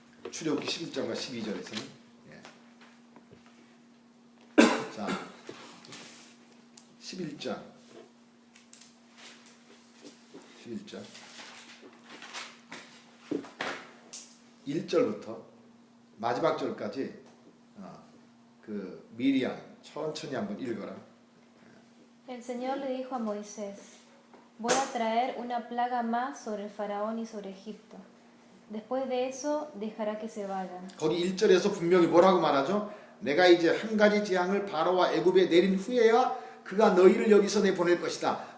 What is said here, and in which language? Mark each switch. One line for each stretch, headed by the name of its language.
Korean: 출애굽기 11장과 12절에서는 자 11장 1절부터 마지막 절까지 그 미리암 천천히 한번 읽어라.
Spanish: El Señor le dijo a Moisés: Voy a traer una plaga más sobre el faraón y sobre Egipto. Después de eso dejará que se vayan.
Korean: 거기 1절에서 분명히 뭐라고 말하죠? 내가 이제 한 가지 재앙을 바로와 애굽에 내린 후에야 그가 너희를 여기서 내보낼 것이다.